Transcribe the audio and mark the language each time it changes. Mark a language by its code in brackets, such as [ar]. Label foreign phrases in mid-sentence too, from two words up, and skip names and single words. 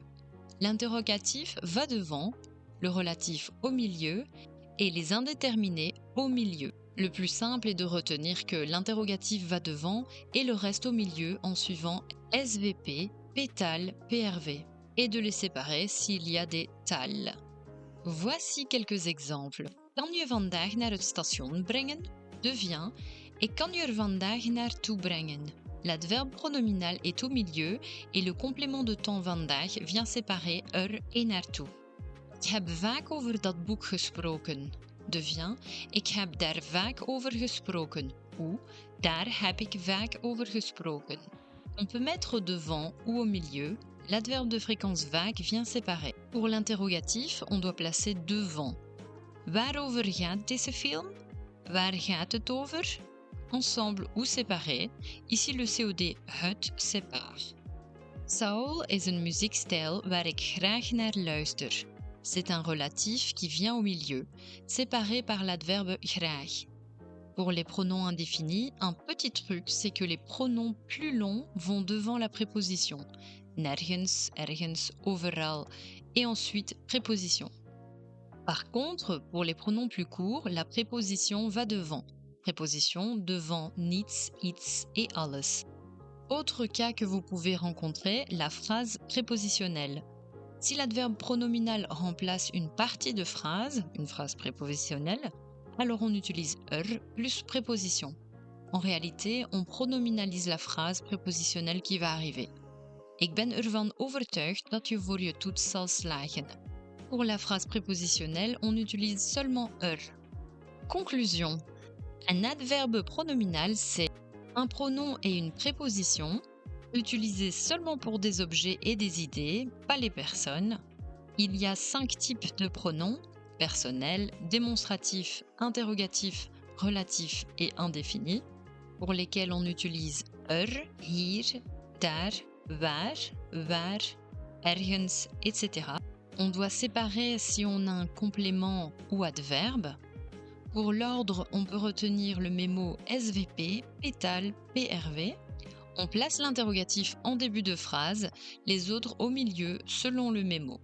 [fr] L'interrogatif va devant, le relatif au milieu et les indéterminés au milieu. Le plus simple est de retenir que l'interrogatif va devant et le reste au milieu en suivant SVP, pétale, PRV, et de les séparer s'il y a des tales. Voici quelques exemples. [nl] Kan je vandaag naar het station brengen? Devient ik kan je er vandaag naartoe brengen. [fr] L'adverbe pronominal est au milieu et le complément de temps vandaag vient séparer er et naartoe. [nl] Ik heb vaak over dat boek gesproken. Devient ik heb daar vaak over gesproken ou daar heb ik vaak over gesproken. [fr] On peut mettre devant ou au milieu. L'adverbe de fréquence vaak vient séparer. Pour l'interrogatif, on doit placer devant. [nl] Waarover gaat deze film? Waar gaat het over? [fr] Ensemble ou séparé. Ici le COD het sépare. [nl] Soul is een muziekstijl waar ik graag naar luister. [fr] C'est un relatif qui vient au milieu, séparé par l'adverbe graag. Pour les pronoms indéfinis, un petit truc, c'est que les pronoms plus longs vont devant la préposition. [nl] Nergens, ergens, overal, [fr] et ensuite préposition. Par contre, pour les pronoms plus courts, la préposition va devant. Préposition devant [nl] niets, iets [fr] et alles. Autre cas que vous pouvez rencontrer, la phrase prépositionnelle. Si l'adverbe pronominal remplace une partie de phrase, une phrase prépositionnelle, alors on utilise plus préposition. En réalité, on pronominalise la phrase prépositionnelle qui va arriver. [nl] Ik ben ervan overtuigd dat je voor je toets zal slagen. [fr] Pour la phrase prépositionnelle, on utilise seulement Conclusion. Un adverbe pronominal, c'est un pronom et une préposition, utilisés seulement pour des objets et des idées, pas les personnes. Il y a 5 types de pronoms, personnel, démonstratif, interrogatif, relatif et indéfini, pour lesquels on utilise [nl] hier, daar, waar, ergens, [fr] etc. On doit séparer si on a un complément ou adverbe. Pour l'ordre, on peut retenir le mémo SVP, pétale, PRV. On place l'interrogatif en début de phrase, les autres au milieu selon le mémo.